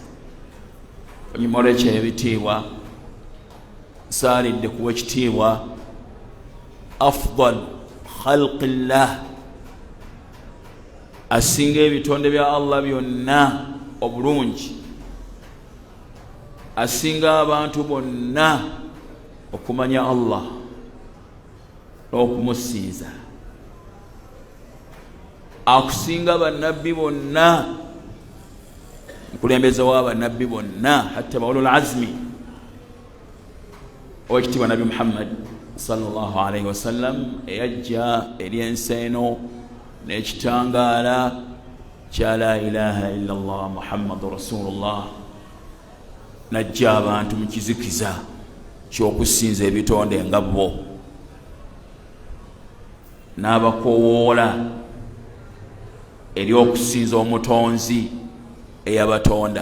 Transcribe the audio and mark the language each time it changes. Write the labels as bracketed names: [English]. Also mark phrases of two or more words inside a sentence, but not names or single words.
[Ganda] Oluvannyuma olw'ekyo ebitiibwa nsaalidde kuwa ekitiibwa [Arabic] afdal khalqillah, [Ganda] asinga ebitonde bya Allah byonna obulungi, asinga abantu bonna okumanya Allah n'okumusinza, akusinga bannabbi bonna, mukulembeze w'abannabbi bonna hatta [Arabic] baulul azmi [Ganda] owekitiibwa Nabi Muhammad [Arabic] sallallahu alaihi wasallam [Ganda] eyajja eri ensi eno n'ekitangaala kya [Arabic] la ilaha illa Allah Muhammadu Rasulullah, [Ganda] najja abantu mu kizikiza ky'okusinza ebitonde nga bo, n'abakoowoola eri okusinza omutonzi eyabatonda.